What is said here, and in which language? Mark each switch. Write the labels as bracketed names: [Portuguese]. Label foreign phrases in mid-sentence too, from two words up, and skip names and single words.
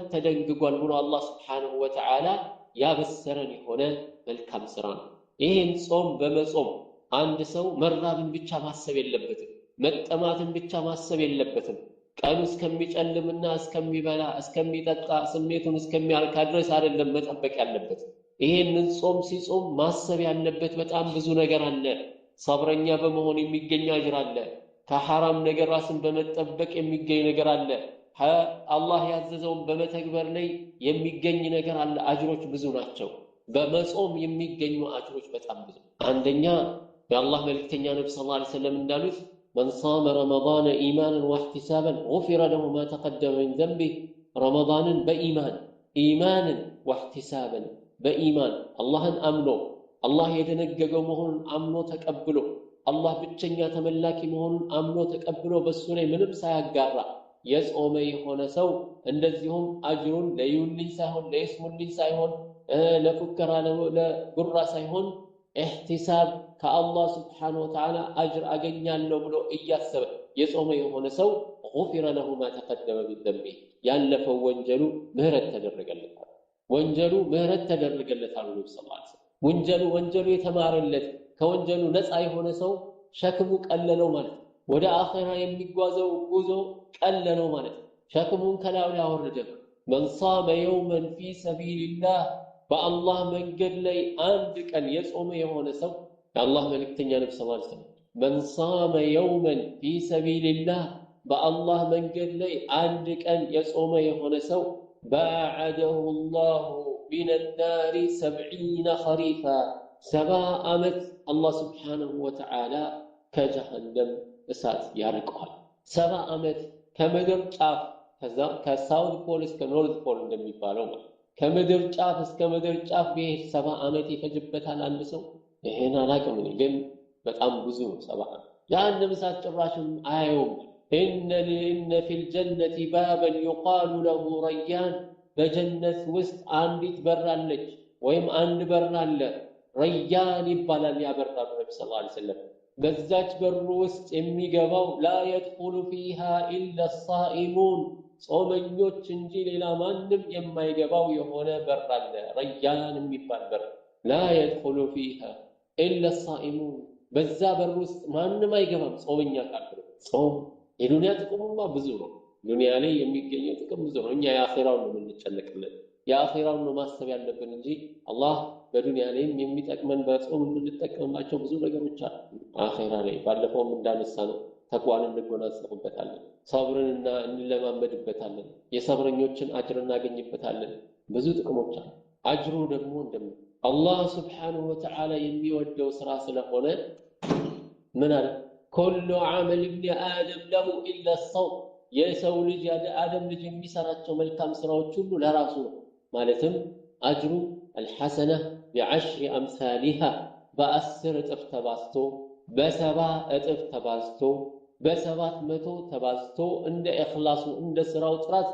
[Amharic] ተደንግጓል ብሎ አላህ [Arabic] سبحانه وتعالى [Amharic] ያበሰረን የሆነ መልካም ስራ ነው። ይሄን ጾም በመጾም አንድ ሰው መራብን ብቻ ማሰብ የለበትም፣ መጠማትን ብቻ ማሰብ የለበትም። ቀኑ እስከሚጨልምና እስከሚበላ እስከሚጠጣ ስሜቱን እስከሚያልካ ድረስ አይደለም መጠበቅ ያለበት። ይሄንን ጾም ሲጾም ማሰብ ያለበት በጣም ብዙ ነገር አለ። ሰብረኛ በመሆን የሚገኝ አጅር አለ። ከሐራም ነገር ራስን በመጠበቅ የሚገኝ ነገር አለ። አላህ ያዘዘውን በመተግበር ላይ የሚገኝ ነገር አለ። አጅሮች ብዙ ናቸው። በመጾም የሚገኙ አጅሮች በጣም ብዙ። አንደኛ የአላህ መልእክተኛ ነብዩ [Arabic] صلى الله عليه وسلم [Amharic] እንዳሉት [Arabic] من صام رمضان إيمانا واحتسابا غفر له ما تقدم من ذنبه رمضان إيمانا واحتسابا بإيمان الله أمنه الله [Amharic] يدنققው መሆኑን አምኖ ተቀብሎ አላህ ብቸኛ ተመላኪ መሆኑን አምኖ ተቀብሎ በሱ ላይ ምንም ሳያጋራ የጾመ የሆነ ሰው እንደዚሁም አጅሩን ለይውልኝ ሳይሆን ለይስሙልኝ ሳይሆን ለፉከራ ለጉራ ሳይሆን ኢህቲሳብ ከአላህ [Arabic] سبحانه وتعالى [Amharic] አጅር አገኛለሁ ብሎ እያሰበ የጾመ የሆነ ሰው [Arabic] غفر له ما تقدم من ذنبه [Amharic] ያለፈው ወንጀሉ ምህረት ተደረገለታል። ወንጀሉ ምህረት ተደረገለታል ነው [Arabic] صلى الله عليه [Amharic] ወንጀሉ የተማረለት ከወንጀሉ ነፃ የሆነ ሰው ሸክሙ ቀለለው ማለት ወደ አኺራ የሚጓዘው ጉዞ ቀለለው ማለት ሸክሙን ከላዩ ላይ አወረደ። [Arabic] من صام يوما في سبيل الله [Amharic] በአላህ መንገድ ላይ አንድ ቀን የጾመ የሆነ ሰው የአላህ መልእክተኛ ነብዩ [Arabic] صلى الله عليه [Amharic] ወሰለም [Arabic] من صام يوما في سبيل الله [Amharic] በአላህ መንገድ ላይ አንድ ቀን የጾመ የሆነ ሰው [Arabic] باعده الله من النار 70 خريفا [Amharic] 70 ዓመት አላህ [Arabic] سبحانه وتعالى [Amharic] ከጀሃነም እሳት ያርቀዋል። 70 ዓመት ከምድር ጫፍ ከሳውዝ ፖል እስከ ኖርዝ ፖል እንደሚባለው ማለት ከምድር ጫፍ እስከ ምድር ጫፍ ቢሄድ 70 ዓመት ይፈጅበታል አንድ ሰው። ይሄን አላውቅም ግን በጣም ብዙ ነው 70 ጀሃነም እሳት ጭራሽም አያየውም። [Arabic] إن في الجنة بابا يقال له ريان [Amharic] በጀነት ውስጥ አንዲት በር አለች ወይም አንድ በር አለ ረያን ይባላል። ያበራሉ ነብዩ [Arabic] صلى الله عليه وسلم [Amharic] በዛች በር ውስጥ የሚገባው [Arabic] لا يدخل فيها إلا الصائمون [Amharic] ጾመኞች እንጂ ሌላ ማንም የማይገባው የሆነ በር አለ ረያን የሚባል በር [Arabic] لا يدخل فيها إلا الصائمون [Amharic] በዛ በር ውስጥ ማንም አይገባም ጾመኛ ካልሆነ። ጾም የዱንያ ጥቅሙማ ብዙ ነው። ዱንያ ላይ የሚገኘው ጥቅም ብዙ ነው። እኛ የአኺራውን ነው የምንጨነቅለት፣ የአኺራውን ነው ማሰብ ያለብን እንጂ አላህ በዱንያ ላይም የሚጠቅመን በጾም የምንጠቀምባቸው ብዙ ነገሮች አሉ። አኺራ ላይ ባለፈውም እንዳነሳ ነው ተቅዋን እንጎናጸፍበታለን፣ ሰብርንና እንለማመድበታለን፣ የሰብረኞችን አጅር እናገኝበታለን። ብዙ ጥቅሞች አሉ። አጅሩ ደግሞ እንደምን አላህ [Arabic] سبحانه وتعالى [Amharic] የሚወደው ስራ ስለሆነ ምን አለ? [Arabic] كل عمل ابن آدم له إلا الصوم [Amharic] የሰው ልጅ የአደም ልጅ የሚሰራቸው መልካም ስራዎች ሁሉ ለራሱ ነው። ማለትም አጅሩ አልሐሰነ [Arabic] بعشر أمثالها [Amharic] በ10 እጥፍ ተባዝቶ በ70 እጥፍ ተባዝቶ በ700 ተባዝቶ እንደ ኢኽላሱ እንደ ስራው ጥራት